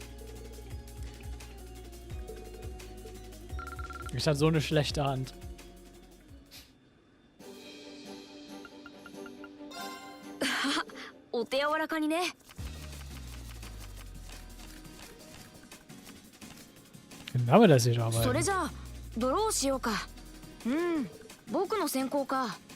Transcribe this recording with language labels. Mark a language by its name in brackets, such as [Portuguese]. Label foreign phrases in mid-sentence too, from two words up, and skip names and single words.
[German] Ich hatte so eine schlechte Hand. Dann haben wir das hier aber. [Japanese] それじゃあドローしようか。僕の先行か。